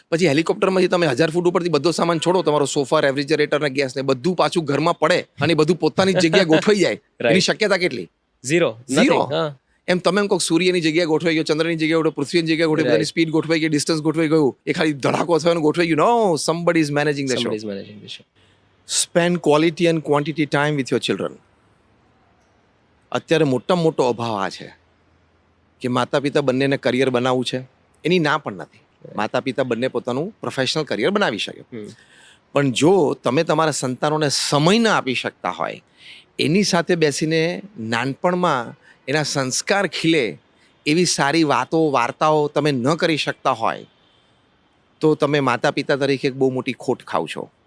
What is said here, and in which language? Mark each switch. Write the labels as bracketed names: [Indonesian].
[Gujarati] પછી હેલિકોપ્ટરમાંથી તમે 1000 ફૂટ ઉપરથી બધો સામાન છોડો, તમારો સોફા, રેફ્રિજરેટર ને ગેસ ને બધું પાછું ઘરમાં પડે અને બધું પોતાની જ જગ્યાએ ગોઠવાઈ જાય, એની શક્યતા કેટલી? ઝીરો. [English] Zero. [Gujarati] હા એમ તમે એમ કહો સૂર્યની જગ્યાએ ગોઠવાઈ ગયો, ચંદ્રની જગ્યાએ ગોઠવાઈ, પૃથ્વીની જગ્યાએ ગોઠવાઈ, બધાની સ્પીડ ગોઠવાઈ ગઈ, ડિસ્ટન્સ ગોઠવાઈ ગયું, એ ખાલી ધડાકો થયો અને ગોઠવાઈ ગયું. [English] No, somebody is managing the show. somebody is managing the show. Spend quality and quantity time with your children. [Gujarati] અત્યારે મોટામાં મોટો અભાવ આ છે કે માતા પિતા બંનેને કરિયર બનાવવું છે, એની ના પણ નથી. માતા પિતા બંને પોતાનું પ્રોફેશનલ કરિયર બનાવી શકે, પણ જો તમે તમારા સંતાનોને સમય ન આપી શકતા હોય, એની સાથે બેસીને નાનપણમાં એના સંસ્કાર ખીલે એવી સારી વાતો વાર્તાઓ તમે ન કરી શકતા હોય, તો તમે માતા પિતા તરીકે એક બહુ મોટી ખોટ ખાવ છો.